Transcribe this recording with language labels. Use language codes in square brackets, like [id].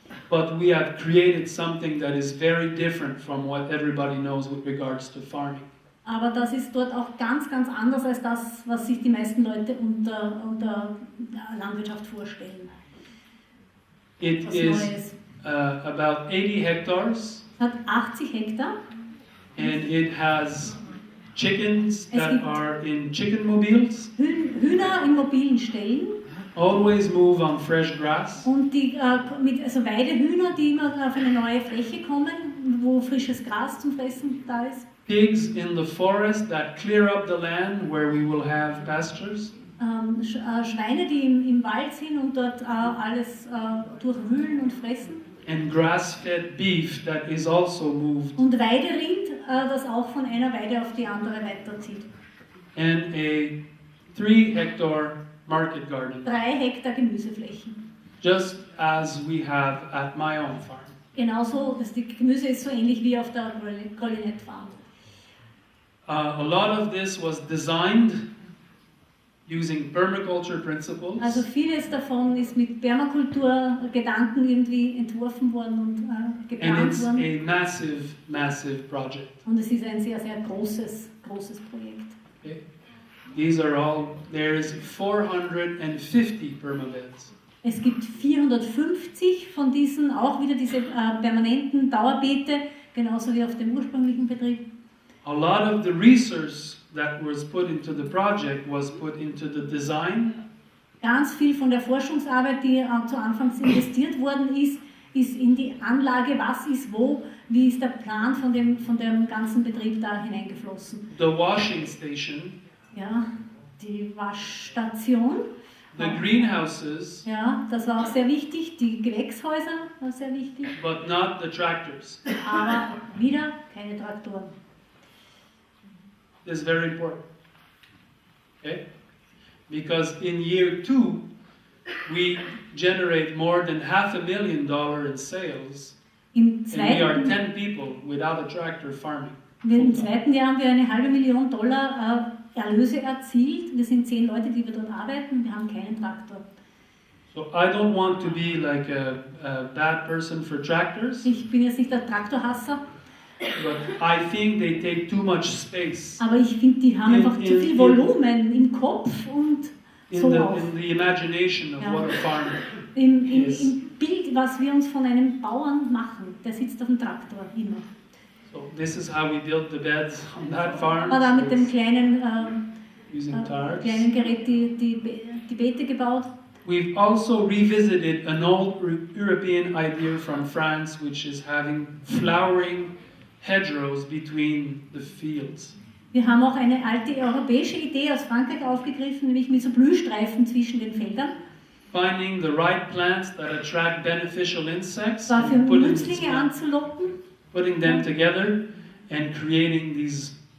[en] But we have created something that is very different from what everybody knows with regards to farming. [de] Aber das ist dort auch ganz, ganz anders als das, was sich die meisten Leute unter Landwirtschaft vorstellen. [en] It [de] Was [en] is [de] Neues. [en] About 80 hectares, [de] Es hat 80 Hektar. [en] and it has chickens [de] Es [en] that [de] gibt- [en] are in chicken mobiles, [de] Hühner in mobilen Ställen [en] always move on fresh grass. [de] und also Weidehühner, die immer auf eine neue Fläche kommen, wo frisches Gras zum Fressen da ist. [en] Pigs in the forest that clear up the land where we will have pastures. [de] Schweine, die im Wald sind und dort alles durchwühlen und fressen. [en] And grass-fed beef that is also moved. [de] Und Weiderind, das auch von einer Weide auf die andere weiterzieht. [en] And a 3-hectare market garden, [de] 3 Hektar Gemüseflächen. [en] just as we have at my own farm. [de] Genauso, die Gemüse ist so ähnlich wie auf der Grelinette Farm. [en] A lot of this was designed using permaculture principles, [de] Also vieles davon ist mit Permakultur-Gedanken irgendwie entworfen worden und [en] and [de] geplant [en] it's [de] worden. [en] a massive, massive project. [de] Und es ist ein sehr, sehr großes Projekt. [en] Okay? These are all, there's 450 permabeds. [de] Es gibt 450 von diesen, auch wieder diese permanenten Dauerbeete, genauso wie auf dem ursprünglichen Betrieb. [en] A lot of the research that was put into the project was put into the design, [de] Ganz viel von der Forschungsarbeit, die zu Anfangs investiert worden ist, ist in die Anlage, was ist wo, wie ist der Plan von dem ganzen Betrieb da hineingeflossen. [en] the washing station, [de] Ja, die Waschstation, [en] the greenhouses, [de] ja, das war auch sehr wichtig, die Gewächshäuser war sehr wichtig, [en] but not the tractors. [de] aber wieder keine Traktoren. [en] Is very important. Okay? Because in year 2, we generate more than $500,000 in sales, [de] Im [en] and we are [de] zweiten, [en] 10 people without a tractor farming. [de] Im zweiten Jahr haben wir eine $500,000 Erlöse erzielt. Wir sind 10 Leute, die wir dort arbeiten, wir haben keinen Traktor. [en] So I don't want to be like a bad person for tractors, [de] Ich bin jetzt nicht der Traktorhasser, [en] but I think they take too much space [de] aber ich finde, die haben einfach zu viel Volumen im Kopf und so auch. [en] in the imagination of [de] Ja. [en] what a farm [de] Im [en] Yes. [de] Bild, was wir uns von einem Bauern machen, der sitzt auf dem Traktor immer. [en] So this is how we built the beds on that farm. [de] Hat da mit dem [en] So [de] kleinen [en] using tarps. [de] Gerät die Beete gebaut. [en] We've also revisited an old European idea from France, which is having flowering hedgerows between the fields. [de] Wir haben auch eine alte europäische Idee aus Frankreich aufgegriffen, nämlich mit so Blühstreifen zwischen den Feldern. [en] Finding the right plants that attract beneficial insects, [de] Zwar für [en] and [de] Nützlinge anzulocken, [en] putting them together and creating these